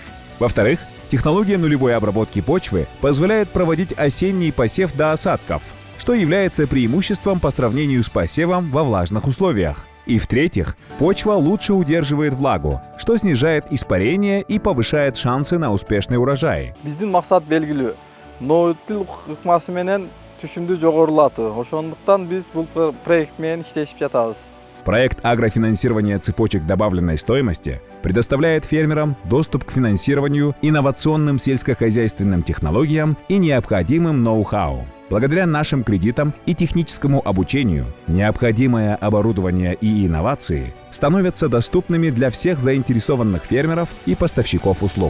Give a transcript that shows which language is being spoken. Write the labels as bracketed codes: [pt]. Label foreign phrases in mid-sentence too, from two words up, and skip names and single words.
[ru] Во-вторых, технология нулевой обработки почвы позволяет проводить осенний посев до осадков, что является преимуществом по сравнению с посевом во влажных условиях. И в-третьих, почва лучше удерживает влагу, что снижает испарение и повышает шансы на успешный урожай. [ky] Биздин максат белгилүү. Ноутил ыкмасы менен түшүмдү жогорулатты. Ошондуктан биз бул проект менен иштешип жатабыз. [ru] Проект агрофинансирования цепочек добавленной стоимости предоставляет фермерам доступ к финансированию, инновационным сельскохозяйственным технологиям и необходимым ноу-хау. Благодаря нашим кредитам и техническому обучению необходимое оборудование и инновации становятся доступными для всех заинтересованных фермеров и поставщиков услуг.